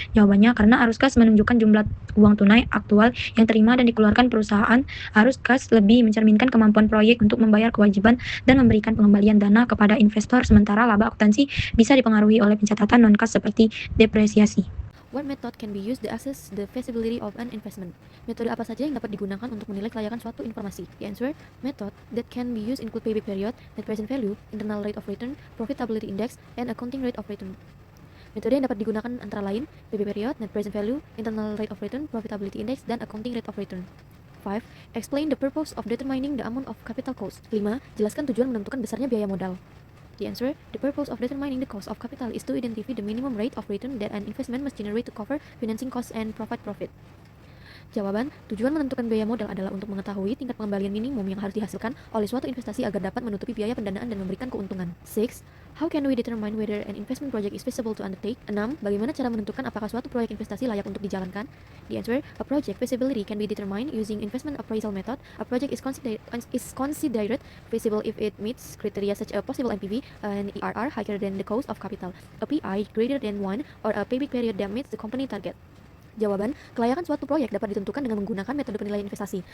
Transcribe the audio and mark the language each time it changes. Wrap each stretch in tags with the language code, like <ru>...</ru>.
<id>Jawabannya, karena arus kas menunjukkan jumlah uang tunai aktual yang terima dan dikeluarkan perusahaan. Arus kas lebih mencerminkan kemampuan proyek untuk membayar kewajiban dan memberikan pengembalian dana kepada investor, sementara laba akuntansi bisa dipengaruhi oleh pencatatan non-kas seperti depresiasi.</id> <en>What method can be used to assess the feasibility of an investment?</en> <id>Metode apa saja yang dapat digunakan untuk menilai kelayakan suatu informasi?</id> <en>The answer, method that can be used include payback period, net present value, internal rate of return, profitability index, and accounting rate of return.</en> <id>Metode yang dapat digunakan antara lain payback period, net present value, internal rate of return, profitability index, dan accounting rate of return. 5.</id> <en>Explain the purpose of determining the amount of capital cost. 5.</en> <id>Jelaskan tujuan menentukan besarnya biaya modal.</id> <en>The answer, the purpose of determining the cost of capital is to identify the minimum rate of return that an investment must generate to cover financing costs and provide profit.</en> <id>Jawaban, tujuan menentukan biaya modal adalah untuk mengetahui tingkat pengembalian minimum yang harus dihasilkan oleh suatu investasi agar dapat menutupi biaya pendanaan dan memberikan keuntungan. 6.</id> <en>How can we determine whether an investment project is feasible to undertake? 6.</en> <id>Bagaimana cara menentukan apakah suatu proyek investasi layak untuk dijalankan?</id> <en>The answer, a project feasibility can be determined using investment appraisal method. A project is considered feasible if it meets criteria such as a possible NPV, an IRR higher than the cost of capital, a PI greater than 1, or a payback period that meets the company target.</en> <id>Jawaban, kelayakan suatu proyek dapat ditentukan dengan menggunakan metode penilaian investasi.</id>